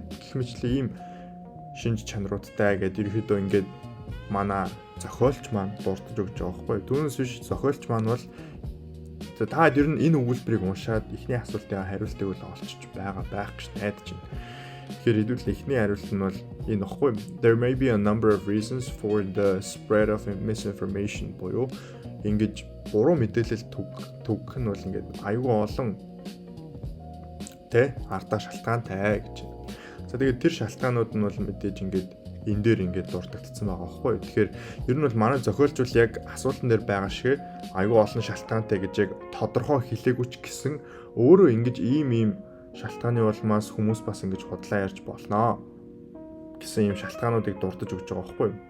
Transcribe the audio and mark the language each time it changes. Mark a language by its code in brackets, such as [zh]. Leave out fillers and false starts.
[mn] Гэх мэтлээ ийм шинж чанаруудтай гэдэг ерөөдөө ингээд манай зохиолч маань дурдж өгч байгаа байхгүй. Түүнээс биш зохиолч маань бол та ер нь энэ өгүүлбэрийг уншаад эхний асуултын хариултыг бол олчиж байгаа байх гэж найдаж байна. Тэгэхээр хэдүүлээ эхний хариулт нь бол энэ баггүй. [en] There may be a number of reasons for the spread of misinformation [mn] буюу ингэж буруу мэдээлэл төгөх нь бол ингээд аюул олон тэ ардаа шалтгаантай гэж. За тэгээд тэр шалтгаанууд нь бол мэдээж ингээд энэ дээр ингээд дуртагдсан байгаа байхгүй. Тэгэхээр ер нь бол манай зохиолч бол яг асуултан дээр байгаа шиг аюул олон шалтгаантай гэж яг тодорхой хэлээгүй ч гэсэн өөрөө ингэж ийм шалтгааны улмаас хүмүүс бас ингэж худлаа ярьж болноо гэсэн ийм шалтгаануудыг дурдж өгч байгаа байхгүй.